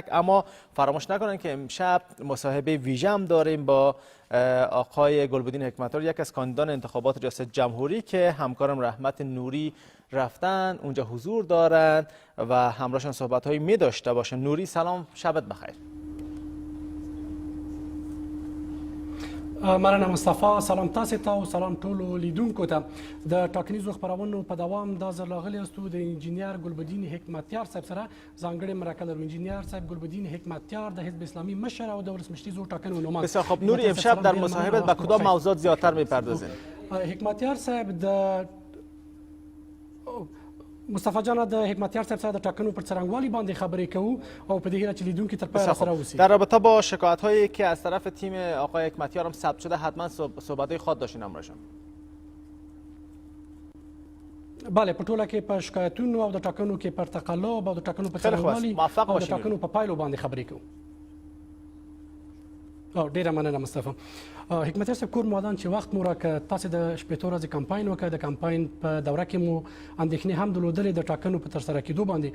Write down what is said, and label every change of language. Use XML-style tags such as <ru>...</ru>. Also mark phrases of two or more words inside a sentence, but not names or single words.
<fa>اما فراموش نکنن که امشب مصاحبه ویژه هم داریم با آقای گلبدین حکمتیار، یک از کاندیدان انتخابات ریاست جمهوری که همکارم رحمت نوری رفتن اونجا حضور دارند و همراهشان صحبت هایی می داشته باشن. نوری سلام، شبت بخیر.</fa> <ps>مننه مصطفی، سلام تاسو ته او سلام ټولو لیدونکو ته. د ټاکنیزو خبرونو په دوام دا ځل راغلی یاستو د انجینیر ګلبدین حکمتیار صاحب سره ځانګړې مرکه لرو. انجینیر صاحب ګلبدین حکمتیار د حزب اسلامي مشر او د ولسمشري زور ټاکنو نوماند.</ps> <fa>بسیار خوب نوری، امشب در مصاحبت به کدام موضوعات زیاتر میپردازین؟</fa> <ps>حکمتیار صاحب د مصطفی جان د حکمتیار صاحب سره د ټاکنو پر څرنګوالي باندې خبرې کوو او په دې هیله چې لیدونکي تر پایه سره اوسي.</ps> <fa>در رابطه با شکایت هایی که از طرف تیم آقای حکمتیار هم ثبت شده حتما صحبت خود داشتین همراهشان. بله،</fa> <ps>په ټوله کې په شکایتونو او د ټاکنو کې پر تقلب او د ټاکنو په څرنګوالي او د ټاکنو په پایلو باندې خبرې کوو. ډیره مننه مصطفی. حکمتیار صاحب کور مودان چې وخت مو راکړ، تاسو د شپېتو ورځې کمپاین وکړ. د کمپاین په دوره کې مو اندېښنې هم درلودلې د ټاکنو په ترسره کېدو باندې.</ps>